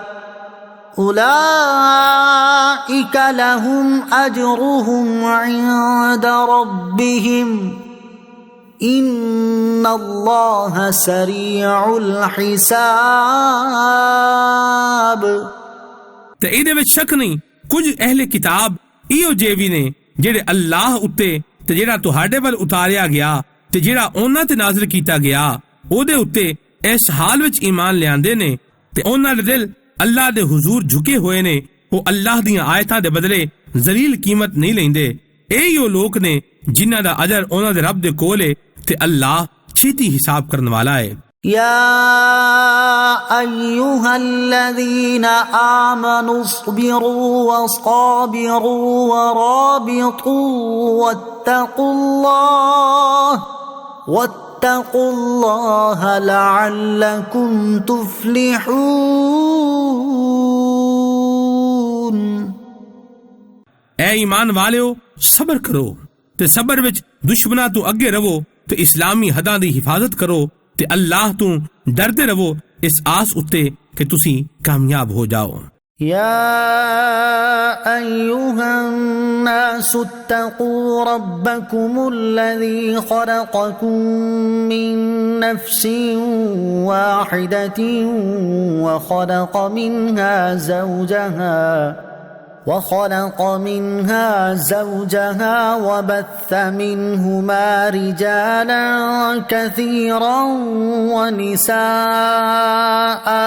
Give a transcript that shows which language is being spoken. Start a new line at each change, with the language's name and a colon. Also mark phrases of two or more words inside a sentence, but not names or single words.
Arabic: أولئك لهم أجرهم عند ربهم إن الله سريع الحساب۔
Punjabi: ਤੇ ਇਹਦੇ ਵਿੱਚ ਸ਼ੱਕ ਨਹੀਂ, ਕੁਝ ਅਹਿਲੇ ਕਿਤਾਬ ਇਹੋ ਜਿਹੇ ਵੀ ਨੇ ਜਿਹੜੇ ਅੱਲਾਹ ਉੱਤੇ ਤੇ ਜਿਹੜਾ ਤੁਹਾਡੇ ਵੱਲ ਉਤਾਰਿਆ ਗਿਆ ਤੇ ਜਿਹੜਾ ਉਹਨਾਂ ਤੇ ਨਾਜ਼ਿਲ ਕੀਤਾ ਗਿਆ ਉਹਦੇ ਉੱਤੇ ਇਸ ਹਾਲ ਵਿੱਚ ਈਮਾਨ ਲਿਆਂਦੇ ਨੇ ਤੇ ਉਹਨਾਂ ਦੇ ਦਿਲ ਅੱਲਾਹ ਦੇ ਹੁਜ਼ੂਰ ਝੁਕੇ ਹੋਏ ਨੇ। ਉਹ ਅੱਲਾਹ ਦੀਆਂ ਆਇਤਾਂ ਦੇ ਬਦਲੇ ਜ਼ਲੀਲ ਕੀਮਤ ਨਹੀਂ ਲੈਂਦੇ। ਇਹੀ ਉਹ ਲੋਕ ਨੇ ਜਿਨ੍ਹਾਂ ਦਾ ਅਜਰ ਉਹਨਾਂ ਦੇ ਰੱਬ ਦੇ ਕੋਲ ਹੈ ਤੇ ਅੱਲਾਹ ਛੇਤੀ ਹਿਸਾਬ ਕਰਨ ਵਾਲਾ ਹੈ।
Arabic: يا أيها الذين آمنوا اصبروا وصابروا ورابطوا واتقوا الله لعلكم تفلحون۔
Urdu: اے ایمان والےو، صبر کرو
Punjabi: ਤੇ ਸਬਰ ਵਿੱਚ ਦੁਸ਼ਮਣਾਂ ਤੋਂ ਅੱਗੇ ਰਹੋ ਤੇ ਇਸਲਾਮੀ ਹੱਦਾਂ ਦੀ ਹਿਫਾਜ਼ਤ ਕਰੋ ਤੇ ਅੱਲਾਹ ਤੋਂ ਡਰਦੇ ਰਹੋ ਇਸ ਆਸ ਉੱਤੇ ਕਿ ਤੁਸੀਂ ਕਾਮਯਾਬ ਹੋ ਜਾਓ।
Arabic: يا أيها الناس اتقوا ربكم الذي خلقكم من نفس واحدة وخلق منها زوجها وبث منهما رجالا كثيرا ونساء